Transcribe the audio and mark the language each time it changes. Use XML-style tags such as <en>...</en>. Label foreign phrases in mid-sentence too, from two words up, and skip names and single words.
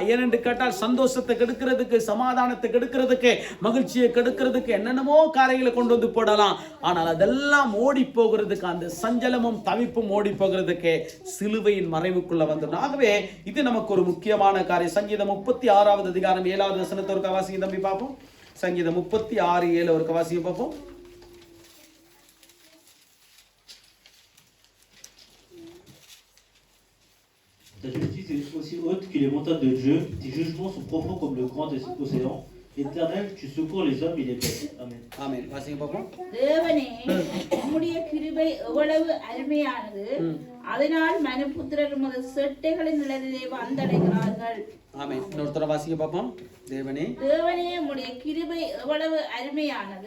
<ta>ஏனென்று கேட்டால் சந்தோஷத்தை கெடுக்கிறதுக்கு, சமாதானத்தை கெடுக்கிறதுக்கு, மகிழ்ச்சியை கெடுக்கிறதுக்கு என்னென்னமோ காரியங்களை கொண்டு வந்து போடலாம். ஆனால் அதெல்லாம் ஓடி போகிறதுக்கு, அந்த சஞ்சலமும் தவிப்பும் ஓடி போகிறதுக்கு சிலுவையின் மறைவுக்குள்ள வந்துடும். ஆகவே இது நமக்கு ஒரு முக்கியமான காரியம். சங்கீதம் 36வது அதிகாரம் 7வது வசனத்தை ஒரு வாசிங்க தம்பி பார்ப்போம். சங்கீதம் 36:7 ஒரு வாசிங்க பார்ப்போம்.</ta> <fr>Ta justice est aussi haute que les montagnes de Dieu, tes jugements sont profonds comme le grand océan. Éternel, tu secours les hommes et les bêtes. Amen.</fr> <ta>Amen. வாசிங்க பார்ப்போம். தேவனே, உம்முடைய கிருபை எவ்வளவு அருமையானது, அதனால் மனுபுத்திரர் உமது செட்டைகளின் நிழலிலே வந்தடைகிறார்கள். ஆமென். இன்னொருத்தர வாசிங்க பார்ப்போம். தேவனே, தேவனே, உம்முடைய கிருபை எவ்வளவு அருமையானது.</ta>